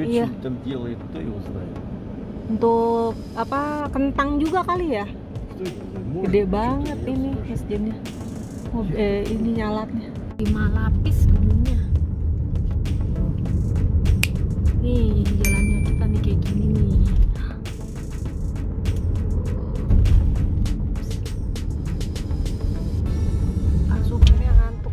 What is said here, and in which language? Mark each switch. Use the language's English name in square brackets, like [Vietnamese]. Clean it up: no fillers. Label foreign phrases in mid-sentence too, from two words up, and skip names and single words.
[Indonesian] iya. [Russian] что-то там делает, кто его знает. [Indonesian] Untuk apa, kentang juga kali ya? [Russian] Что это? Может, [Indonesian] Gede [Russian] что-то [Indonesian] banget [Russian] я [Indonesian] ini [Russian] спрашиваю. [Indonesian] masjidnya. Ini nyalatnya 5 lapis gedungnya. Nih jalannya kita nih kayak gini nih. Supirnya ngantuk.